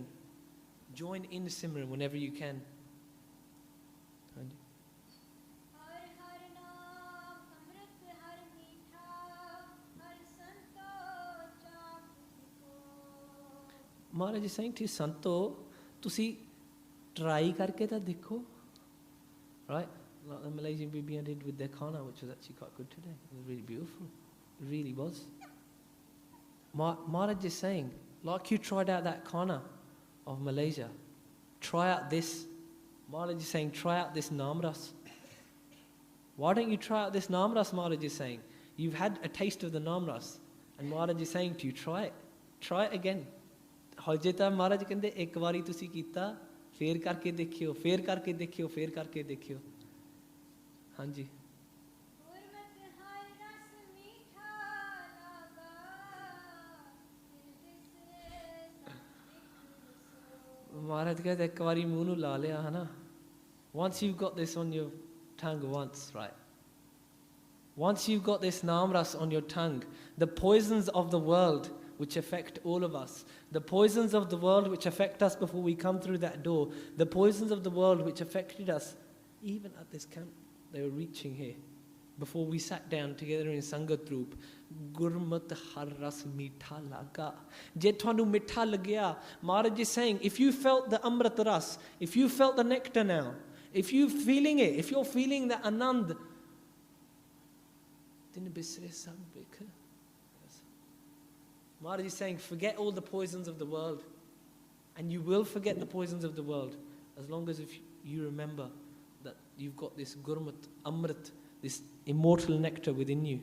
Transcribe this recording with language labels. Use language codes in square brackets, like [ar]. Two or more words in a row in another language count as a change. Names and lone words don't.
[en] Join in Simran whenever you can. Maharaj is saying to you, Santo, [pa] ਤੁਸੀਂ try ਕਰਕੇ ਤਾਂ ਦੇਖੋ. [en] Right? Like the Malaysian Bibiyan did with their khana, which was actually quite good today. It was really beautiful. It really was. Maharaj is saying, like you tried out that khana of Malaysia, try out this. Maharaj is saying, try out this namras. Why don't you try out this namras? Maharaj is saying, you've had a taste of the namras, and Maharaj is saying to you, try it again. [pa] ਹਜੇ ਤਾਂ ਮਹਾਰਾਜ ਕਹਿੰਦੇ ਇੱਕ ਵਾਰੀ ਤੁਸੀਂ ਕੀਤਾ ਫੇਰ ਕਰਕੇ ਦੇਖਿਓ, ਫੇਰ ਕਰਕੇ ਦੇਖਿਓ, ਫੇਰ ਕਰਕੇ ਦੇਖਿਓ. ਹਾਂਜੀ. ਮਹਾਰਾਜ ਕਹਿੰਦੇ ਇੱਕ ਵਾਰੀ ਮੂੰਹ ਨੂੰ ਲਾ ਲਿਆ ਹੈ ਨਾ. [en] Once you've got this on your tongue once, right? Once you've got this namras on your tongue, the poisons of the world which affect all of us, the poisons of the world which affect us before we come through that door, the poisons of the world which affected us even at this camp, they were reaching here. Before we sat down together in Sangat group, [pa] ਗੁਰਮਤਿ ਹਰਿ ਰਸੁ ਮਿੱਠਾ ਲਾਗਾ. ਜੇ ਤੈਨੂੰ ਮਿੱਠਾ ਲੱਗਿਆ. [en] Maharaj is saying, if you felt the [pa] ਅੰਮ੍ਰਿਤ ਰਸ, [en] if you felt the nectar now, if you're feeling it, if you're feeling the Anand, then [pa] ਬਿਸਰੇ ਸਭ ਭੇਖ. [en] Maharaj is saying, forget all the poisons of the world. And you will forget the poisons of the world as long as if you remember that you've got this Gurmat, Amrit, this immortal nectar within you.